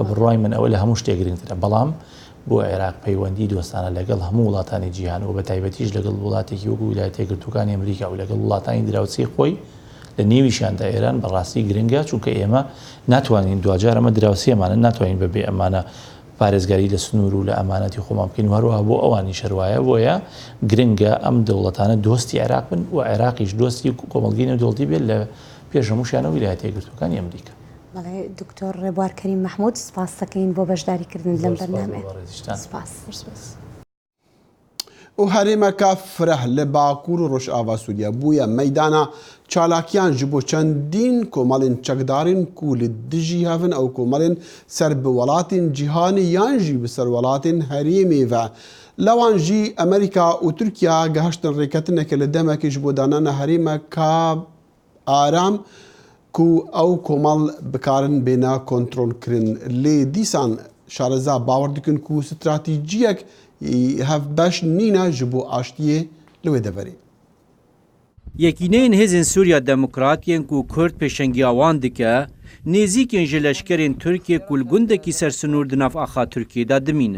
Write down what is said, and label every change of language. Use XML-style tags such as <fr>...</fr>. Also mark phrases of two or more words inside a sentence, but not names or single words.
<ckb>بڕوای من ئەوە لە هەموو شتێک گرنگترە بەڵام بۆ عێراق پەیوەندی دۆستانە لەگەڵ هەموو وڵاتانی جیهان و بە تایبەتیش لەگەڵ وڵاتێکی وەکو ویلایەتە یەکگرتووەکانی ئەمریکا و لەگەڵ وڵاتانی دراوسی خۆی لە نێویشیاندا ئێران بەڕاستی گرنگە چونکە ئێمە ناتوانین دوجار ئەمە دراوسیەمانە ناتوانین بەبێ ئەمانە پارێزگاری لە سنوور و لە ئەمانەتی خۆمان بکەین هەروەها بۆ ئەوانی شەروایە بۆیە گرنگە ئەم دەوڵەتانە دۆستی عێراق بن و عێراقیش دۆستی کۆمەڵگەی نێودەوڵەتی بێت لە پێش هەمووشیانە ویلایەتە یەکگرتووەکانی ئەمریکا. بەڵێ دکتۆر ڕێبوار کەریم مەحموود سپاس دەکەین بۆ بەشداریکردن لەم بەرنامە. سپاس.</ckb> <ku>و هەرێمەکە فرەح لە باکوور و ڕۆژئاوا سووریا بووە مەیدانە چالاکیان ji bo çendîn komalên çekdarên ku li dijî hevin ew komalên ser bi welatên cîhanê yan jî bi ser welatên herêmê ve لەوان ژی ئەمریکا و تورکیا گەهشتن ڕێکەتنێکە لە دەمێکیش بۆ دانانە هەرێمە کا ئارام ku ew komal bikarin bêne kontrolkirin lê dîsan şareza bawer dikin ku stratejiyek hevbeş nîne ji bo aştiyê li wê deverê. Yekîneyên hêzên Sûriya Demokratiyên ku Kurd pêşengiya wan dike, nêzîkên ji leşkerên Tirkiye ku li gundekî sersinûr di nav axa Tirkiyê de dimînin.</ku>